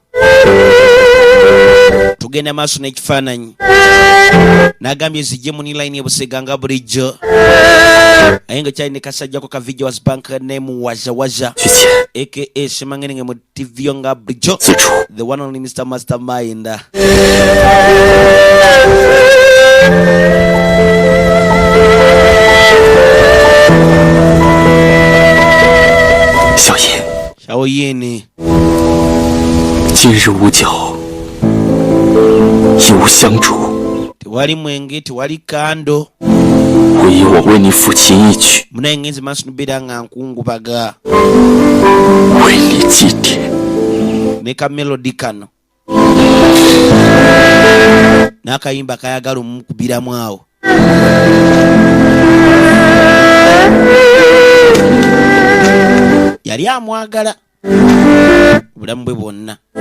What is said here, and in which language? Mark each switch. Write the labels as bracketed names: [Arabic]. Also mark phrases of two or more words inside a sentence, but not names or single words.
[Ganda] Tugenda maaso n'ekifaananyi n'agambye zijje mu line ebuseganga bulijjo aye nga kyali ne kasajjako ka Vigilance Bank name Waza [Chinese] 去前 [Ganda] aka Shemangenge mu TV nga bulijjo [Chinese] 自处 [English] the one only Mr. Mastermind. [Chinese] 小爷 [Ganda] Shaoyini [Chinese] 今日无酒，亦无香烛， [Ganda] tewali mwenge tewali kando [Chinese] 唯以我为你抚琴一曲， [Ganda] munaye ngenze maaso nobeera nga nkungubaga [Chinese] 为你祭奠。 [Ganda] ne ka melody kano n'akayimba kayagala omukubiramu awo. Yali amwagala obulamu bwe bwonna.